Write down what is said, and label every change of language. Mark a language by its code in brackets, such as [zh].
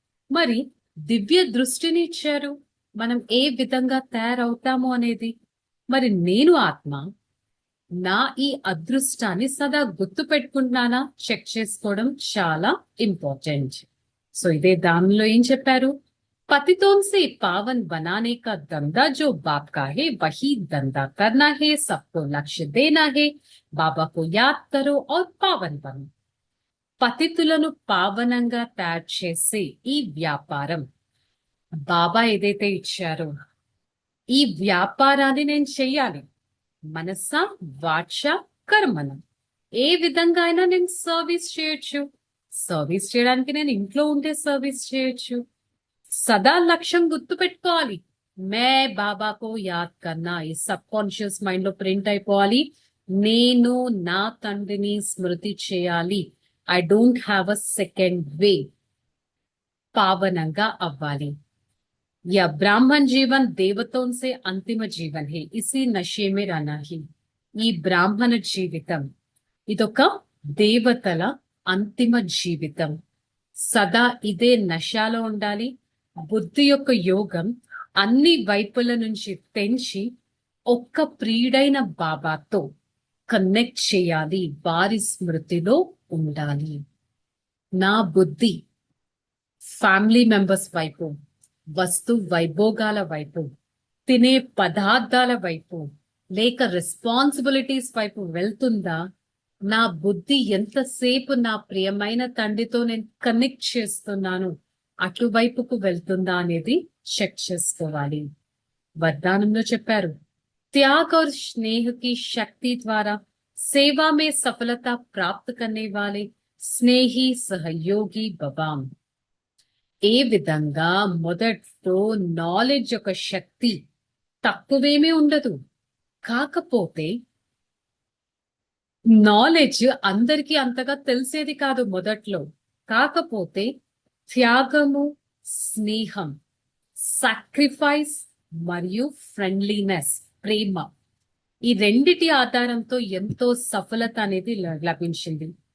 [te] మరి దివ్య దృష్టిని ఇచ్చారు, మనం ఏ విధంగా తయారవుతాము అనేది. మరి నేను ఆత్మ, నా ఈ అదృష్టాన్ని సదా గుర్తు పెట్టుకుంటున్నానా చెక్ చేసుకోవడం చాలా ఇంపార్టెంట్. సో ఇదే దానిలో ఏం చెప్పారు? [hi] पतितों से पावन बनाने का धंधा जो बाप का है वही धंधा करना है, सबको लक्ष्य देना है, बाबा को याद करो और पावन बनो. [te] పతితులను పావనంగా తయారు చేసే ఈ వ్యాపారం బాబా ఏదైతే ఇచ్చారో ఈ వ్యాపారాన్ని నేను చెయ్యాలి. మనస వాచ కర్మన ఏ విధంగా అయినా నేను సర్వీస్ చేయొచ్చు. సర్వీస్ చేయడానికి నేను ఇంట్లో ఉంటే సర్వీస్ చేయొచ్చు. సదా లక్ష్యం గుర్తు పెట్టుకోవాలి. మే బాబాకు యాద్ కన్నా ఈ సబ్ కాన్షియస్ మైండ్ లో ప్రింట్ అయిపోవాలి. నేను నా తండ్రిని స్మృతి చేయాలి. I don't have a second way. పావనంగా అవ్వాలి. [hi] या ब्राह्मण जीवन देवतों से अंतिम जीवन है, इसी नशे में रहना ही. [te] ఈ బ్రాహ్మణ జీవితం ఇదొక దేవతల అంతిమ జీవితం. సదా ఇదే నశాలో ఉండాలి. బుద్ధి యొక్క యోగం అన్ని వైపుల నుంచి తెంచి ఒక్క ప్రియుడైన బాబాతో కనెక్ట్ చేయాలి, వారి స్మృతిలో ఉండాలి. నా బుద్ధి ఫ్యామిలీ మెంబర్స్ వైపు, వస్తు వైభోగాల వైపు, తినే పదార్థాల వైపు, లేక రెస్పాన్సిబిలిటీస్ వైపు వెళ్తుందా? నా బుద్ధి ఎంతసేపు నా ప్రియమైన తండ్రితో నేను కనెక్ట్ చేస్తున్నాను అటువైపుకు వెళ్తుందా అనేది చెక్ చేసుకోవాలి. వరదానంలో చెప్పారు, [hi] त्याग और स्नेह की शक्ति द्वारा सेवा में सफलता प्राप्त करने वाले स्नेही सहयोगी भवाम. [te] ఏ విధంగా మొదట్లో నాలెడ్జ్ యొక్క శక్తి తక్కువేమీ ఉండదు. కాకపోతే నాలెడ్జ్ అందరికీ అంతగా తెలిసేది కాదు మొదట్లో. కాకపోతే త్యాగము, స్నేహం, సాక్రిఫైస్ మరియు ఫ్రెండ్లీనెస్, ప్రేమ, ఈ రెండిటి ఆధారంతో ఎంతో సఫలత అనేది లభించింది.